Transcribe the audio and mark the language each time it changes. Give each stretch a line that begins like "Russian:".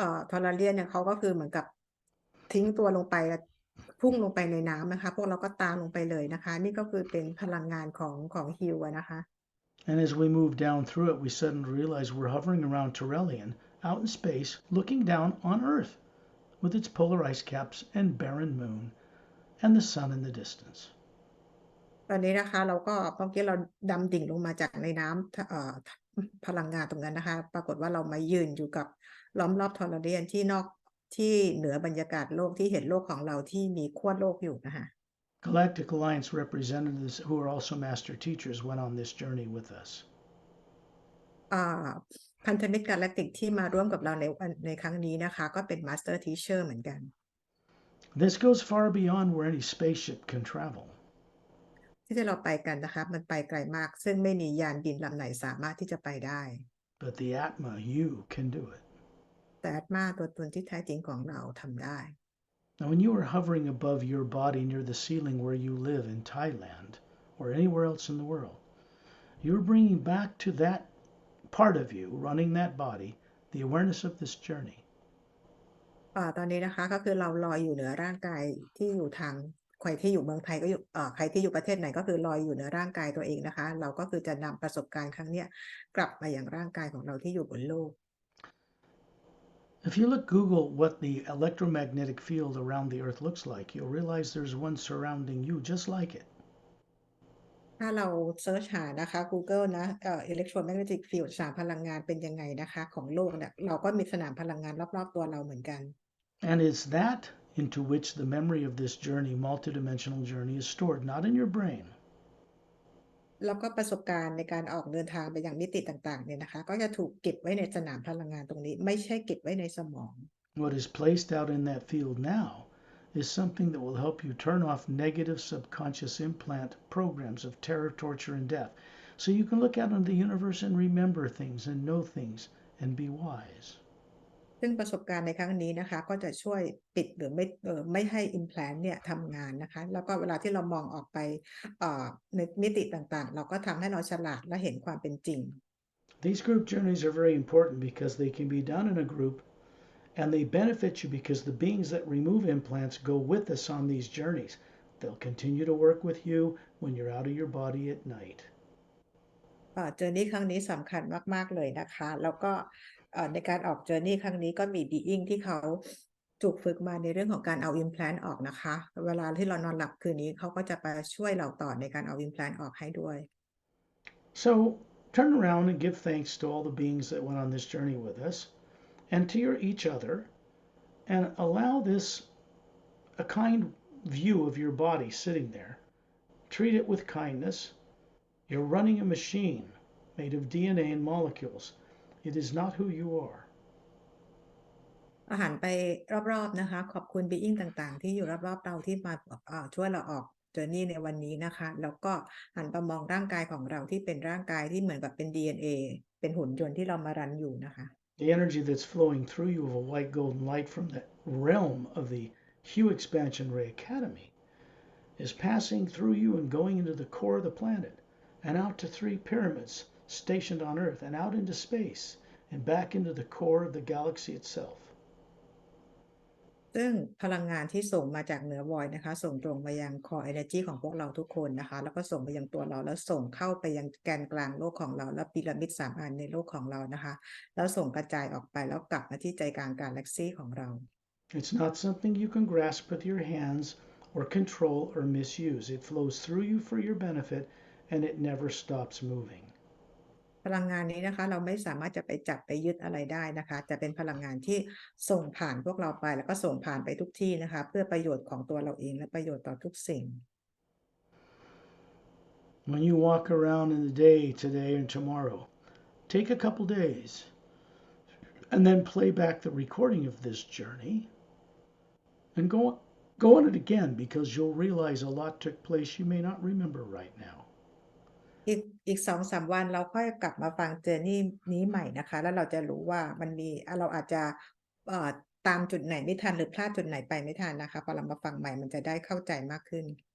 Thai: Turellian เนี่ยเขาก็คือเหมือนกับทิ้งตัวลงไปแล้วพุ่งลงไปในน้ำนะคะพวกเราก็ตามลงไปเลยนะคะนี่ก็คือเป็นพลังงานของฮิวนะคะ
English: And as we move down through it, we suddenly realize we're hovering around Turellian out in space, looking down on Earth with its polar ice caps and barren moon and the sun in the distance.
Thai: ตอนนี้นะคะเราก็เมื่อกี้เราดำดิ่งลงมาจากในน้ำพลังงานตรงนั้นนะคะปรากฏว่าเรามายืนอยู่กับล้อมรอบทอร์เรียนที่เหนือบรรยากาศโลกที่เห็นโลกของเราที่มีขั้วโลกอยู่นะคะ
English: Galactic Alliance representatives who are also master teachers went on this journey with us.
Thai: พันธมิตรกาแล็กติกที่มาร่วมกับเราในครั้งนี้นะคะก็เป็น Master Teacher เหมือนกัน
English: This goes far beyond where any spaceship can travel.
Thai: ที่เราไปกันนะคะมันไปไกลมากซึ่งไม่มียานบินลำไหนสามารถที่จะไปได้
English: But the Atma, you can do it.
Thai: แต่อาตมาตัวตนที่แท้จริงของเราทำได้
English: Now, when you are hovering above your body near the ceiling where you live in Thailand or anywhere else in the world, you're bringing back to that part of you running that body the awareness of this journey.
Thai: ตอนนี้นะคะก็คือเราลอยอยู่เหนือร่างกายที่อยู่ทางใครที่อยู่เมืองไทยก็อยู่ใครที่อยู่ประเทศไหนก็คือลอยอยู่เหนือร่างกายตัวเองนะคะเราก็คือจะนำประสบการณ์ครั้งนี้กลับมาอย่างร่างกายของเราที่อยู่บนโลก
English: If you Google what the electromagnetic field around the Earth looks like, you'll realize there's one surrounding you just like it.
Thai: ถ้าเราเซิร์ชหานะคะ Google นะ
English: electromagnetic field
Thai: สนามพลังงานเป็นยังไงนะคะของโลกเนี่ยเราก็มีสนามพลังงานรอบๆตัวเราเหมือนกัน
English: And it's that into which the memory of this journey, multidimensional journey, is stored, not in your brain.
Thai: แล้วก็ประสบการณ์ในการออกเดินทางไปยังมิติต่างๆเนี่ยนะคะก็จะถูกเก็บไว้ในสนามพลังงานตรงนี้ไม่ใช่เก็บไว้ในสมอง
English: What is placed out in that field now is something that will help you turn off negative subconscious implant programs of terror, torture, and death. So you can look out into the universe and remember things and know things and be wise.
Thai: ซึ่งประสบการณ์ในครั้งนี้นะคะก็จะช่วยปิดหรือไม่ให้ implant เนี่ยทำงานนะคะแล้วก็เวลาที่เรามองออกไปในมิติต่างๆเราก็ทำให้เราฉลาดและเห็นความเป็นจริง
English: These group journeys are very important because they can be done in a group and they benefit you because the beings that remove implants go with us on these journeys. They'll continue to work with you when you're out of your body at night.
Thai: เจอร์นี่ครั้งนี้สำคัญมากๆเลยนะคะแล้วก็ในการออกเจอร์นี่ครั้งนี้ก็มีบีอิงที่เขาถูกฝึกมาในเรื่องของการเอาอิมแพลนต์ออกนะคะเวลาที่เรานอนหลับคืนนี้เขาก็จะไปช่วยเราต่อในการเอาอิมแพลนต์ออกให้ด้วย
English: So turn around and give thanks to all the beings that went on this journey with us and to each other and allow this a kind view of your body sitting there. Treat it with kindness. You're running a machine made of DNA and molecules. It is not who you are.
Thai: อาหารไปรอบๆนะคะขอบคุณบีอิงต่างๆที่อยู่รอบๆเราที่มาช่วยเราออกเจอร์นี่ในวันนี้นะคะแล้วก็หันไปมองร่างกายของเราที่เป็นร่างกายที่เหมือนกับเป็น DNA เป็นหุ่นยนต์ที่เรามารันอยู่นะคะ
English: The energy that's flowing through you of a white golden light from the realm of the Hue Expansion Ray Academy is passing through you and going into the core of the planet and out to 3 pyramids stationed on Earth and out into space and back into the core of the galaxy itself.
Thai: ซึ่งพลังงานที่ส่งมาจากเหนือวอยนะคะส่งตรงไปยัง core energy ของพวกเราทุกคนนะคะแล้วก็ส่งไปยังตัวเราแล้วส่งเข้าไปยังแกนกลางโลกของเราและพีระมิด3อันในโลกของเรานะคะแล้วส่งกระจายออกไปแล้วกลับมาที่ใจกลางกาแล็กซี่ของเรา
English: It's not something you can grasp with your hands or control or misuse. It flows through you for your benefit and it never stops moving.
Thai: พลังงานนี้นะคะเราไม่สามารถจะไปจับไปยึดอะไรได้นะคะจะเป็นพลังงานที่ส่งผ่านพวกเราไปแล้วก็ส่งผ่านไปทุกที่นะคะเพื่อประโยชน์ของตัวเราเองและประโยชน์ต่อทุกสิ่ง
English: When you walk around in the day today and tomorrow, take a couple days and then play back the recording of this journey and go on it again because you'll realize a lot took place you may not remember right now.
Thai: อีก2-3 วันเราค่อยกลับมาฟังเจอร์นี่นี้ใหม่นะคะแล้วเราจะรู้ว่ามันมีเราอาจจะตามจุดไหนไม่ทันหรือพลาดจุดไหนไปไม่ทันนะคะพอเรามาฟังใหม่มันจะได้เข้าใจมากขึ้น